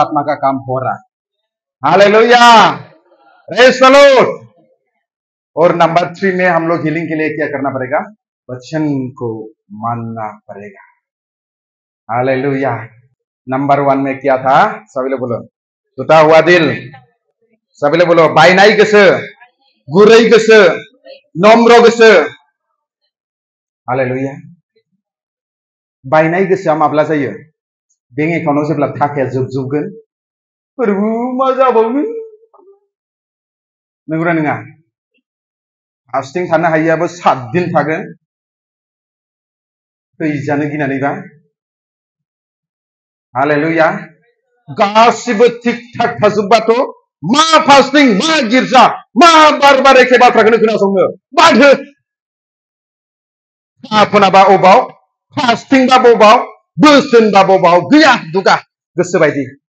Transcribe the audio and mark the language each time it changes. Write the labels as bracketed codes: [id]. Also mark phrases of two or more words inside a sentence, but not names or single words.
[hi] आत्मा का काम हो रहा है हालेलुया [en] Praise the Lord [hi] और नंबर 3 में हम लोग हीलिंग के लिए क्या करना पड़ेगा वचन को मानना पड़ेगा हालेलुया नंबर 1 में क्या था सभी लोग बोलो टूटा हुआ दिल सभी लोग बोलो [brx] बायनाय गोसो गुरै गोसो नम्र गोसो हालेलुया बायनाय गोसोआ माब्ला जायो बेंक एकाउन्टआव जेब्ला थाखाया जोबजोबगोन फोरबो मा जाबावनो नंगौना नङा फास्टिं थानो हायियाबो 7 दिन थागोन थैजानो गिनानैबा हालेलुया गासिबो थिक थाक थाजोबबाथ' मा फास्टिं मा गिर्जा मा बार एखे बाथ्राखौनो खोनासंनो माथो आफोनाबा अबाव फास्टिं बा बबाव बोसोन बा बबाव गैया दुगा गोसो बायदि